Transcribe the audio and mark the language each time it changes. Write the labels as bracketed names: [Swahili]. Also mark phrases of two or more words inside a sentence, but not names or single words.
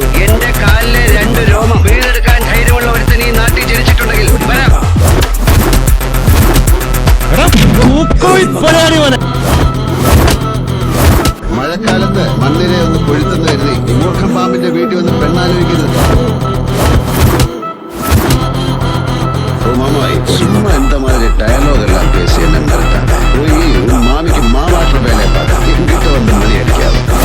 [Malayalam] എന്റെ കാലിലെ 2 രോമം വീടെടുക്കാൻ ധൈര്യമുള്ള ഒരുത്തൻ ഈ നാട്ടിൽ ജനിച്ചിട്ടുണ്ടെങ്കിൽ വരാം. മഴക്കാലത്ത് മണ്ണിരെ ഒന്ന് കൊഴുത്തെന്ന് കരുതി മൂർഖം പാമ്പിന്റെ വീട്ടിൽ വന്ന് പെണ്ണാലോചിക്കുന്നത്. [Tamil] சும்மா இந்த மாதிரி டயலாக் எல்லாம் பேசி என்ன நடத்தாங்க. போய் உன் மாமிக்கு மாவாற்ற வேலையை பார்க்க என்கிட்ட வந்து மணி அடிக்காது.